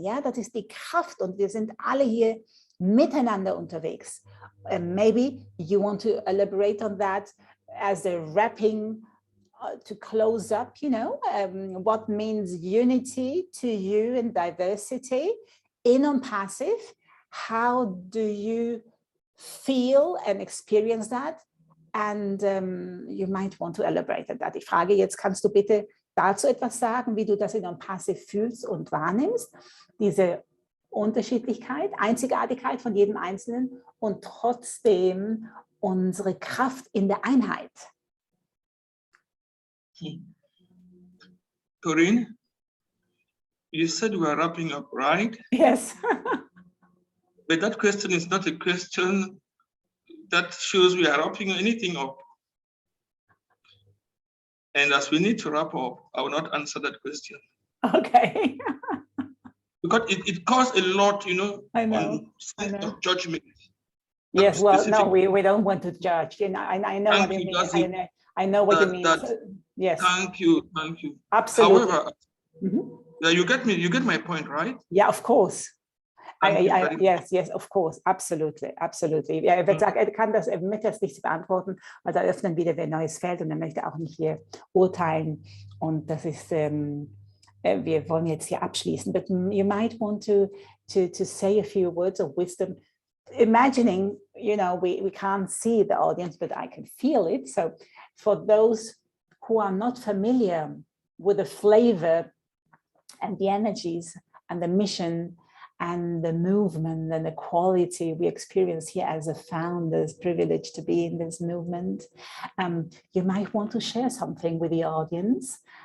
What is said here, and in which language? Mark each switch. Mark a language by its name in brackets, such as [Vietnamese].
[German] Ja, das ist die Kraft und wir sind alle hier miteinander unterwegs. [English] Maybe you want to elaborate on that as a wrapping to close up, you know, what means unity to you and diversity in ONPASSIVE? How do you feel and experience that? And you might want to elaborate on that. [German] Ich frage jetzt, kannst du bitte dazu etwas sagen, wie du das in ONPASSIVE fühlst und wahrnimmst? Diese Unterschiedlichkeit, Einzigartigkeit von jedem Einzelnen und trotzdem unsere Kraft in der Einheit. [English] Corinne, you said we are wrapping up, right? Yes. But that question is not a question that shows we are wrapping anything up. And as we need to wrap up, I will not answer that question. Okay. Because it caused a lot, you know, I know. on sense of judgment. Yes, well, no, we don't want to judge. And I know what you mean. I know what you mean. So, yes. Thank you. Absolutely. However, yeah, you get my point, right? Yeah, of course. Yes, of course, absolutely. [German] Ja, er wird sagen, er kann das mit das nicht beantworten, weil da öffnen wieder ein neues Feld und er möchte auch nicht hier urteilen. Und das ist, wir wollen jetzt hier abschließen. [English] But you might want to say a few words of wisdom, imagining, you know, we can't see the audience, but I can feel it. So for those who are not familiar with the flavor and the energies and the mission and the movement and the quality we experience here as a founders, privileged to be in this movement, you might want to share something with the audience.